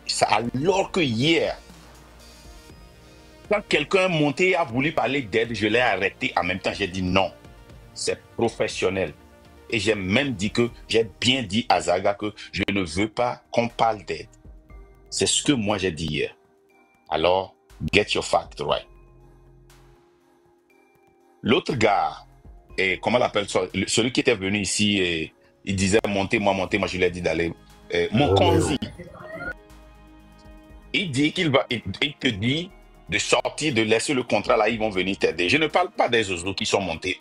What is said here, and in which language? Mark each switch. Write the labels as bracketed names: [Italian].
[French] Alors que hier, quand quelqu'un est monté et a voulu parler d'aide, je l'ai arrêté. En même temps, j'ai dit non, c'est professionnel. Et j'ai même dit que, j'ai bien dit à Zaga que je ne veux pas qu'on parle d'aide. C'est ce que moi j'ai dit hier. [English] Alors, get your fact right. [French] L'autre gars, et comment on l'appelle ça, celui qui était venu ici et il disait montez, moi, je lui ai dit d'aller. Mokonzi. Il dit qu'il va, il te dit de sortir, de laisser le contrat là, ils vont venir t'aider. Je ne parle pas des autres qui sont montés.